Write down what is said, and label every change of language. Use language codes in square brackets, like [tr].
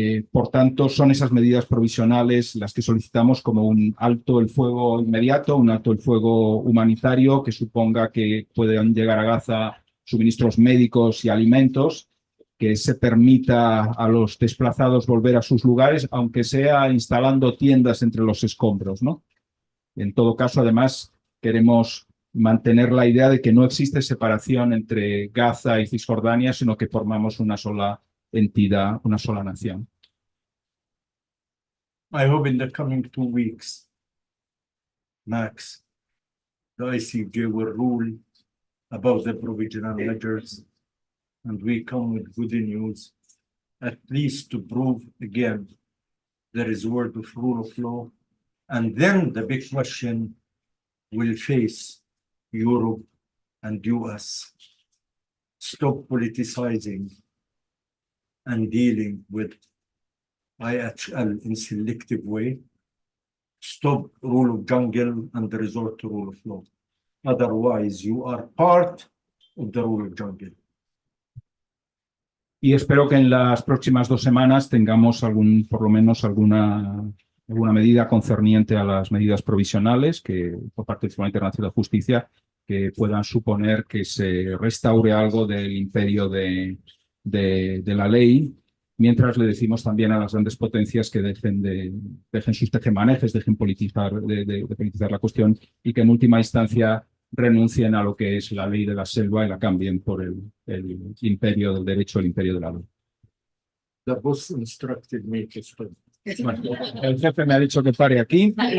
[es] Por tanto, son esas medidas provisionales las que solicitamos, como un alto el fuego inmediato, un alto el fuego humanitario que suponga que puedan llegar a Gaza suministros médicos y alimentos, que se permita a los desplazados volver a sus lugares, aunque sea instalando tiendas entre los escombros, ¿no? En todo caso, además, queremos mantener la idea de que no existe separación entre Gaza y Cisjordania, sino que formamos una sola entidad, una sola nación. [en] I hope in the coming 2 weeks, max, the ICJ will rule about the provisional measures, and we come with good news, at least to prove again there is word of rule of law, and then the big question will face Europe and US. Stop politicizing and dealing with IHL in selective way. Stop rule of jungle and resort to rule of law. Otherwise, you are part of the rule of jungle. [es] Y espero que en las próximas 2 semanas tengamos por lo menos alguna medida concerniente a las medidas provisionales que por parte del Tribunal Internacional de Justicia que puedan suponer que se restaure algo del imperio de la ley, mientras le decimos también a las grandes potencias que dejen sus tejemanejes, dejen politizar la cuestión y que en última instancia renuncien a lo que es la ley de la selva y la cambien por el imperio del derecho, el imperio de la ley. [en] The boss instructed me to stop. [es] Bueno, el jefe me ha dicho que pare aquí.